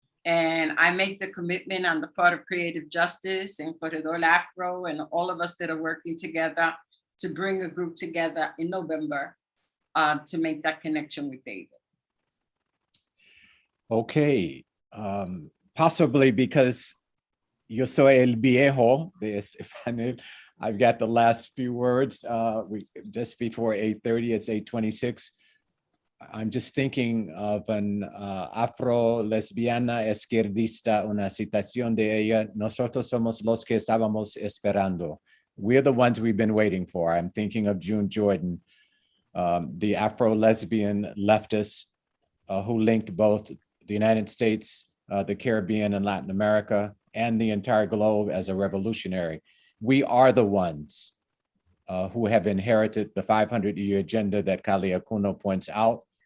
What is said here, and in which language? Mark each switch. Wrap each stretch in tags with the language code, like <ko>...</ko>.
<en>And I make the commitment on the part of Creative Justice and Corredor Afro and all of us that are working together to bring a group together in November to make that connection with David. Okay, possibly because</en> <es>yo soy el viejo de Estefanel,</es> <en>I've got the last few words. Just before 8:30, it's 8:26. I'm just thinking of an</en> <es>afro-lesbiana izquierdista, una citación de ella. Nosotros somos los que estábamos esperando.</es> <en>We're the ones we've been waiting for. I'm thinking of June Jordan, the afro-lesbian leftist who linked both the United States, the Caribbean and Latin America, and the entire globe as a revolutionary. We are the ones who have inherited the 500-year agenda that Kali Akuno points out.</en>